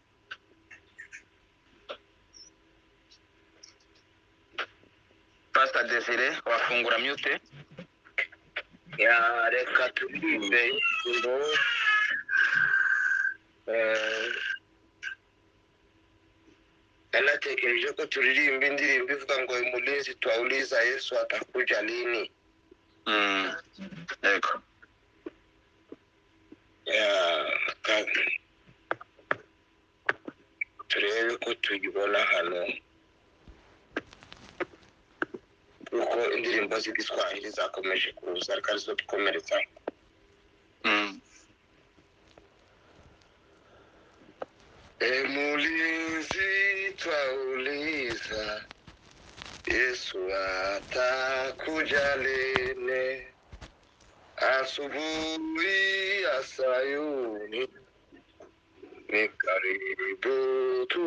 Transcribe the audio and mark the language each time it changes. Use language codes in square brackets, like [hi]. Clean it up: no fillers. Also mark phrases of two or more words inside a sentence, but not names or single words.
[rw] Pastor Desire wafungura mute. Ya reka turirimbe ngo anatekereje ko turirimba indirimbo ivuga ngo [sw] umulinzi twauliza Yesu atakuja lini. [rw] Yego. Ya turebe ko tugibona hano, kuko indirimbo z'igiswahili zakomeje kuza ariko arizo dukomeretsa. [sw] Mulinzi twauliza Yesu atakuja lini, asubuhi ya Sayuni ni karibu